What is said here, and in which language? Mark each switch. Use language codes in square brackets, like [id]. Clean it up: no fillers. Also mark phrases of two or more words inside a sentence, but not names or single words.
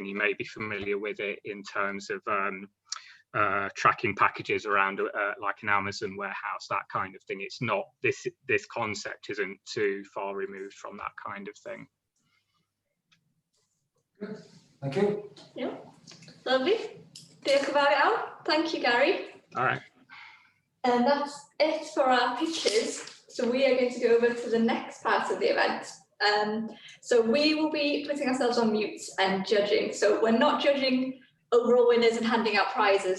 [en] You may be familiar with it in terms of tracking packages around like an Amazon warehouse, that kind of thing. It's not, this concept isn't too far removed from that kind of thing. Thank you. Yeah, lovely. [cy] Diolch yn fawr iawn. [en] Thank you, Gary. All right. And that's it for our pitches. So we are going to go over to the next part of the event. So we will be putting ourselves on mute and judging. So we're not judging overall winners and handing out prizes.